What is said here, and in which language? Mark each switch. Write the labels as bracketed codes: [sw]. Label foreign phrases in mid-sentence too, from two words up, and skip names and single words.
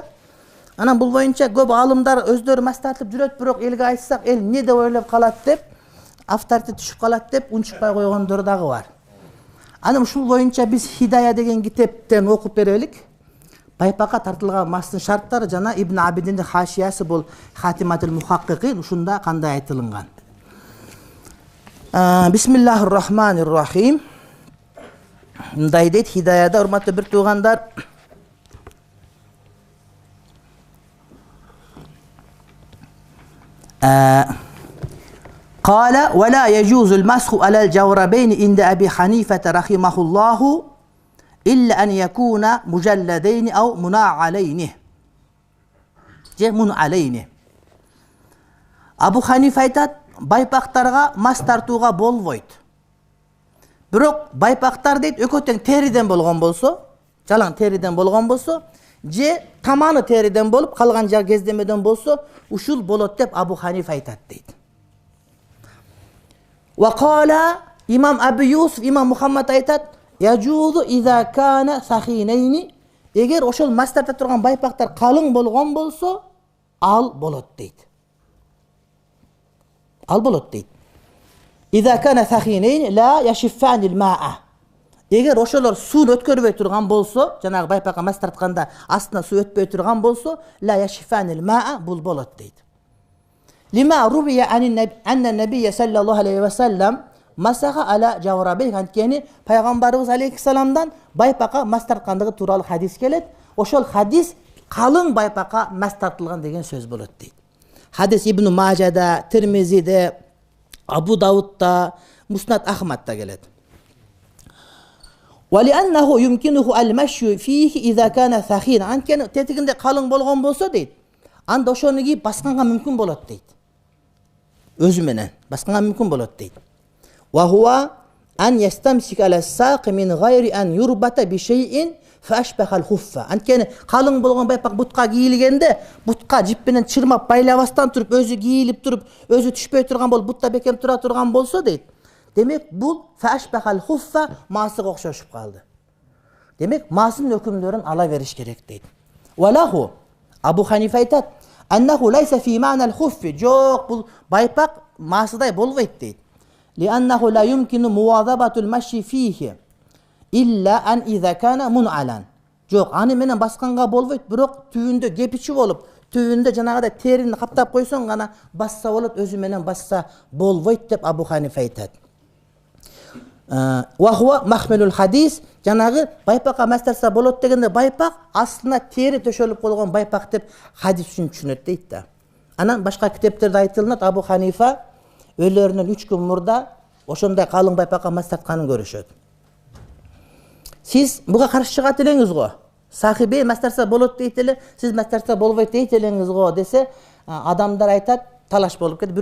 [ky] Анан бул боюнча көп алымдар өздөрү мас тартып жүрөт, бирок элге айтсак, эл эмне деп ойлоп калат деп, авторитет түшүп калат деп унчукпай койгондор дагы бар. Анан ушул боюнча биз Хидая деген китептен окуп берелик. Байпакка тартылган мастын шарттары жана Ибн Абидиндин хашиясы бул Хатиматул Мухаккикин, ушунда кандай айтылган. Бисмиллахир-рахманир-рахим. Мындай дейт Хидаяда, урматтуу бир туугандар. [ar] قال ولا يجوز المسح على الجوربين عند أبي حنيفة رحمه الله إلا أن يكون مجلدين أو منعلين. [ky] Абу Ханифа айтат, байпактарга мас тартууга болбойт. Бирок байпактар дейт экөө тең териден болгон болсо, жалаң териден болгон болсо, же таманы териден болуп, калган жагы кездемеден болсо, ушул болот деп Абу Ханифа айтат дейт. Вакала имам Абу Юсуф, имам Мухаммад айтат, [ar] يجوز إذا كانا ثخينين, [ky] эгер ошол мас тарта турган байпактар калың болгон болсо, ал болот дейт. Ал болот дейт. [ar] إذا كانا ثخينين لا يشفان الماء. [ky] Эгер ошолор сууну өткөрбөй турган болсо, жанагы байпакка мас тартканда астына суу өтпөй турган болсо, [ar] لا يشفان الماء, [ky] бул болот дейт. [ar] لما روي أن النبي صلى الله عليه وسلم مسح على جوربيه, [ky] анткени пайгамбарыбыз алейхиссаламдан байпакка мас тарткандыгы тууралуу хадис келет. Ошол хадис калың байпакка мас тартылган деген сөз болот дейт. Хадис Ибн Мажада, Тирмизиде, Абу Даудда, Муснад Ахмадда келет. [ar] وَلِأَنَّهُ يُمْكِنُهُ الْمَشْيُ فِيهِ إِذَا كَانَ ثَخِينًا. [ky] Анткени тетигинде калың болгон болсо дейт, анда ошону кийип басканга мүмкүн болот дейт. Өзү менен басканга мүмкүн болот дейт. [ar] وَهُوَ أَنْ يَسْتَمْسِكَ عَلَى السَّاقِ مِنْ غَيْرِ أَنْ يُرْبَطَ بِشَيْءٍ فَأَشْبَهَ الْخُفَّ. [ky] Анткени калың болгон байпак бутка кийилгенде, бутка жип менен чырмап байлабастан туруп, өзү кийилип туруп, өзү түшпөй турган болуп, бутта бекем тура турган болсо дейт. Демек бул [ar] فأشبه الخف, [ky] маасыга окшошуп калды. Демек маасынын өкүмдөрүн ала бериш керек дейт. Валаху, Абу Ханифа айтат, [ar] أنه ليس في معنى الخف, [ky] жок, бул байпак маасыдай болбойт дейт. [ar] لأنه لا يمكن مواظبة المشي فيه إلا أن إذا كان منعلا. [ky] Жоқ, аны менен басканга болбойт, бирок түбүндө кепичи болуп, түбүндө жанагыдай терини каптап койсоң гана басса болот, өзү менен басса болбойт деп Абу Ханифа айтат. [ar] وهو محمل الحديث, [ky] жанагы байпакка мастарса болот дегенде байпак астына тери төшөлүп койгон байпак деп хадис үчүн түшүнөт дейт да. Анан башка китептерде айтылат, Абу Ханифа өлөрүнөн 3 күн мурда ошондой калың байпакка мастартканын көрүшөт. Сиз буга каршы чыгат элеңиз го. Сахиби мастарса болот дейт эле, сиз мастарса болбойт дейт элеңиз го десе, адамлар айтат, талаш болуп кетип.